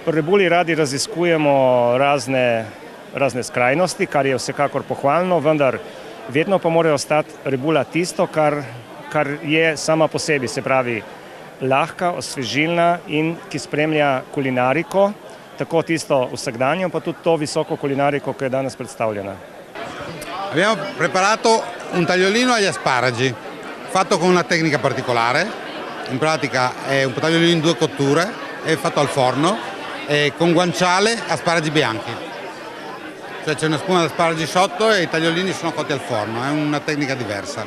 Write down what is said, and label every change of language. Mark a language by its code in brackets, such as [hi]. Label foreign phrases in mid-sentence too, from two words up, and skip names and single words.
[sl] Pri rebuli radi raziskujemo razne skrajnosti, kar je vsekakor pohvalno, vendar vedno pa mora ostati rebula tisto, kar je sama po sebi, se pravi lahka, osvežilna in ki spremlja kulinariko, tako tisto vsakdanjo, pa tudi to visoko kulinariko, ki je danes predstavljena. [it] Abbiamo preparato un tagliolino agli asparagi, fatto con una tecnica particolare, in pratica è un tagliolino in 2 cotture, è fatto al forno, e con guanciale asparagi bianchi. Cioè c'è una spuma di asparagi sotto e i tagliolini sono cotti al forno, è una tecnica diversa.